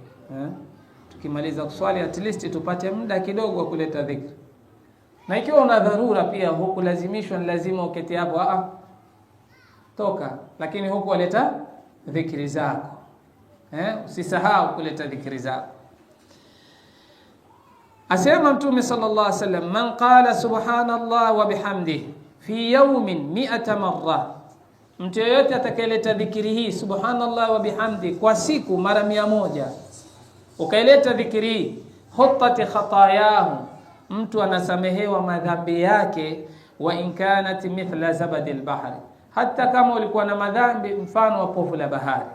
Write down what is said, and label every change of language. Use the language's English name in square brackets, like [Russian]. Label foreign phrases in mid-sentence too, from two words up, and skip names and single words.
[Swahili] Tukimaliza kuswali [English] at least [Swahili] tupate muda kidogo wa kuleta dhikri. Na ikiwa una dharura pia, huku lazimishwa, lazima uketi hapo, toka, lakini huku waleta dhikri zako. Usisahau kuleta dhikri zako. Asema Mtume [Arabic] صلى الله عليه وسلم, من قال سبحان الله وبحمده في يوم مئة مرة, [Swahili] mtu yeyote atakayeleta dhikri hii [Arabic] سبحان الله وبحمده [Swahili] kwa siku mara 100, ukaileta dhikri hii, [Arabic] حطت خطاياه, [Swahili] mtu anasamehewa madhambi yake, [Arabic] وإن كانت مثل زبد البحر, [Swahili] hata kama ulikuwa na madhambi mfano wa povu la bahari.